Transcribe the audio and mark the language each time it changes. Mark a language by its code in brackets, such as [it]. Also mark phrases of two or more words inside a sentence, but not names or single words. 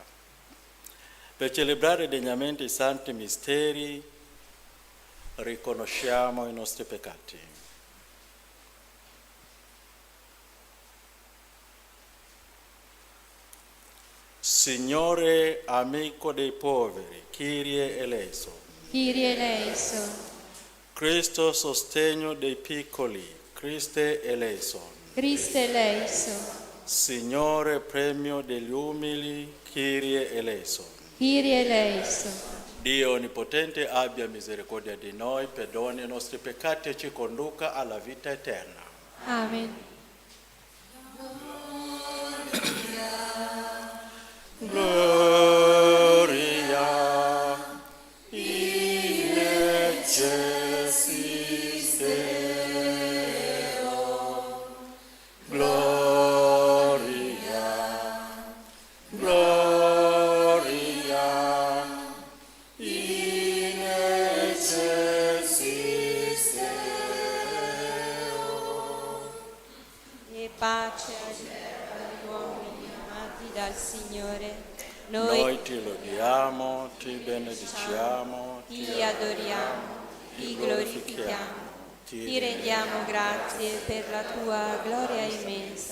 [it] Per celebrare degnamente i santi misteri, riconosciamo i nostri peccati. Signore, amico dei poveri, [la] Kyrie eleison. Kyrie eleison. [it] Cristo, sostegno dei piccoli, [la] Christe eleison. Christe eleison. [it] Signore, premio degli umili, [la] Kyrie eleison. Kyrie eleison. [it] Dio Onnipotente abbia misericordia di noi, perdoni i nostri peccati e ci conduca alla vita eterna. Amen. [la] Gloria in excelsis Deo. Gloria, gloria in excelsis Deo. [it] E pace agli uomini amati dal Signore. Noi ti lodiamo, ti benediciamo, ti adoriamo, ti glorifichiamo, ti rendiamo grazie per la tua gloria immensa.